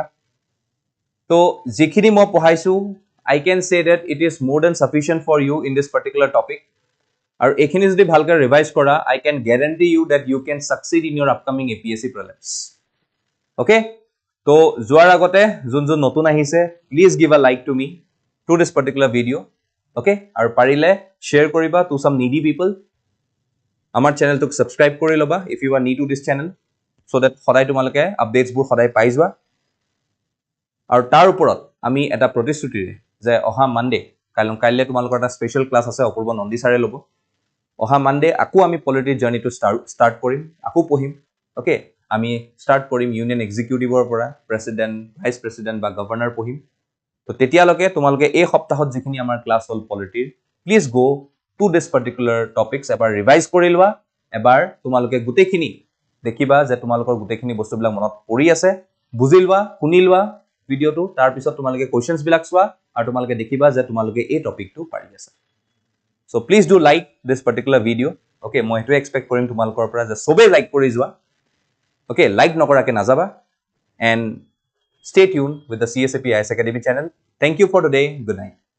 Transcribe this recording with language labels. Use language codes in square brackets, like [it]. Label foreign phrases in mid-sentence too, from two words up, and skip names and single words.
[as] তো যিখিনি মই পঢ়াইছো [en] I can say that it is more than sufficient for you in this particular topic [as] আৰু এখিনি যদি ভালকে ৰিভাইজ কৰা [en] I can guarantee you that you can succeed in your upcoming APSC prelims okay [as] তো যোৱাৰ আগতে যোন যোন নতুন আহিছে [en] please give a like to me to this particular video okay [as] আৰু পাৰিলে share কৰিবা [en] to some needy people [as] আমাৰ চেনেলটোক subscribe কৰি লবা [en] if you are new to this channel so that [as] সদায় তোমালোকে আপডেটস বোৰ সদায় পাই যোৱা আৰু তাৰ ওপৰত আমি এটা প্ৰতিশ্ৰুতিৰে যে অহা মানডে কাইলে তোমালোকৰ এটা [en] special class [as] আছে অপূৰ্ব নন্দী সাৰে লব অহা মানডে আকো আমি [en] polity journey [as] স্টাৰ্ট কৰিম আকো পঢ়িম ওকে আমি স্টাৰ্ট কৰিম [en] union executive [as] পৰা [en] president vice president [as] বা গভৰ্ণৰ পঢ়িম তো তেতিয়ালৈকে তোমালোকে এই সপ্তাহত যিখিনি আমাৰ ক্লাস হল পলিটিৰ [en] please go to this particular topics [as] এবাৰ ৰিভাইজ কৰি লোৱা এবাৰ তোমালোকে গুটেখিনি দেখিবা যে তোমালোকৰ গুটেখিনি বস্তুবিলাক মনত পৰি আছে বুজি লোৱা শুনি লোৱা ভিডিওটো তাৰ পিছত তোমালোকে কোৱেশ্চনস বিলাক চোৱা আৰু তোমালোকে দেখিবা যে তোমালোকে এই টপিকটো পাৰি আছে [en] so please do like this particular video okay [as] মই হেতু এক্সপেক্ট কৰিম তোমালোকৰ পৰা যে সবে লাইক কৰি যোৱা okay like নকৰাকে নাযাবা [en] and stay tuned with the CSAP IS Academy channel thank you for today good night